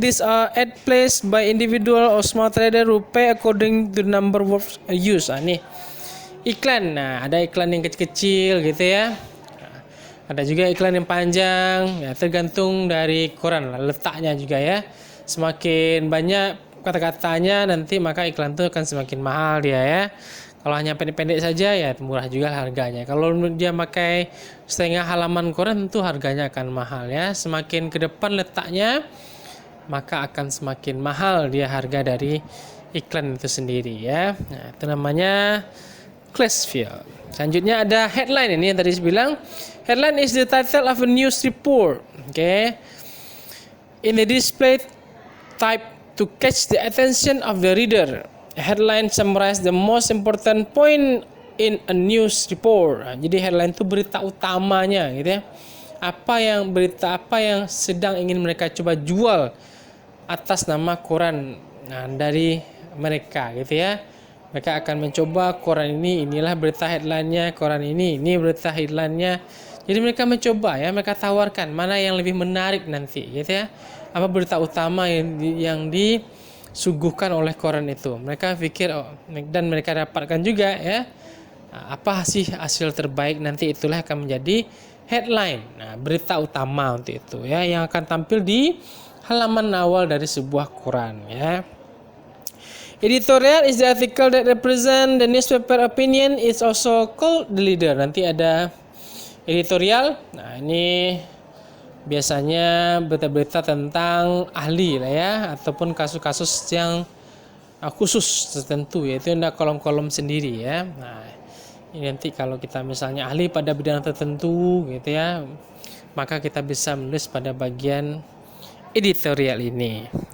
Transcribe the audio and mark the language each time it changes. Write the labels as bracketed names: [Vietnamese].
[English] These are ad placed by individual or small trader who pay according to the number of words used. [Indonesian] Nih iklan. Nah, ada iklan yang kecil-kecil gitu ya. Ada juga iklan yang panjang. Ya, tergantung dari koran letaknya juga ya. Semakin banyak kata-katanya nanti maka iklan itu akan semakin mahal dia ya. Kalau hanya pendek-pendek saja ya murah juga harganya. Kalau dia pakai setengah halaman koran tentu harganya akan mahal ya. Semakin ke depan letaknya maka akan semakin mahal dia harga dari iklan itu sendiri ya. Nah, itu namanya class field. Selanjutnya ada headline. Ini yang tadi saya bilang. [English] Headline is the title of a news report. In the display type to catch the attention of the reader. A headline summarize the most important point in a news report. [Indonesian] Jadi headline itu berita utamanya gitu ya. Berita apa yang sedang ingin mereka coba jual atas nama koran dari mereka gitu ya. Mereka akan mencoba koran inilah berita headline-nya, koran ini berita headline-nya. Jadi mereka mencoba ya, mereka tawarkan mana yang lebih menarik nanti gitu ya. Apa berita utama yang disuguhkan oleh koran itu. Mereka pikir dan mereka dapatkan juga ya. Apa sih hasil terbaik nanti, itulah akan menjadi headline. Nah, berita utama untuk itu ya yang akan tampil di halaman awal dari sebuah koran ya. [English] Editorial is the article that represent the newspaper opinion, is also called the leader. [Indonesian] Nanti ada editorial. Nah, ini biasanya berita-berita tentang ahli lah ya, ataupun kasus-kasus yang khusus tertentu, yaitu ada kolom-kolom sendiri ya. Nah, ini nanti kalau kita misalnya ahli pada bidang tertentu gitu ya, maka kita bisa menulis pada bagian editorial ini.